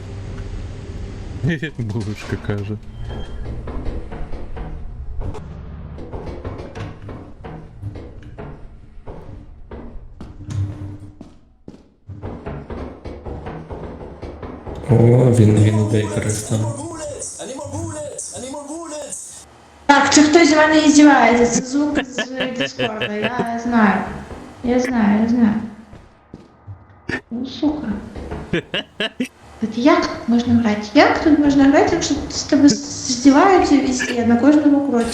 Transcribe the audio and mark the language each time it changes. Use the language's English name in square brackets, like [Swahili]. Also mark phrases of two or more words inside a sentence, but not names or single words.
[Ukrainian] Булочка каже. О, він іде перестав. [English] Bullets! I need more bullets! I need more bullets! [Ukrainian] Так, це хтось з мене іздівається, це звук з Дискорда, я знаю. Я знаю. Ну, сука. От як тут можна грати? Як тут можна грати, якщо з тебе здіваються везде, на кожному кроці?